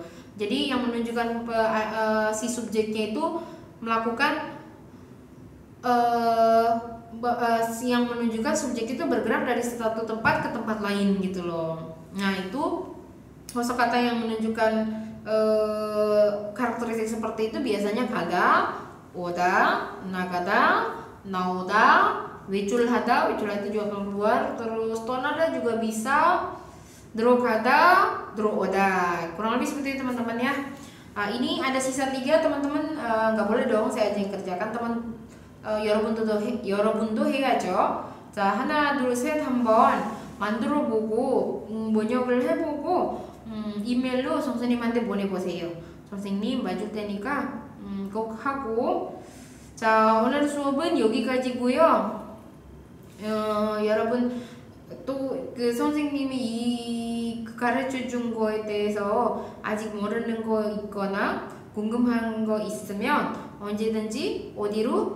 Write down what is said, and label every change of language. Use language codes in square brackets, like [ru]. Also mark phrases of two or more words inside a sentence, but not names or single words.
[id] Jadi yang menunjukkan si subjeknya itu melakukan yang menunjukkan subjek itu bergerak dari satu tempat ke tempat lain gitu loh. Nah itu kosakata yang menunjukkan karakteristik seperti itu biasanya [ko] 가다, 오다, 나가다, 나오다, 외출하다 [id] itu juga keluar. Terus 떠나다 juga bisa, [ko] 들어가다, 들어오다. [id] Kurang lebih seperti itu teman-teman ya. Ini ada sisa 3 teman-teman, nggak boleh dong saya aja yang kerjakan teman. [ko] 여러분도 해야죠. 자, 하나, 둘, 셋 한번 만들어보고 번역을 해보고 이메일로 선생님한테 보내보세요. 선생님 봐줄 테니까 꼭 하고. 자, 오늘 수업은 여기까지고요. 여러분 또 그 선생님이 이 가르쳐준 거에 대해서 아직 모르는 거 있거나 궁금한 거 있으면 언제든지 어디로?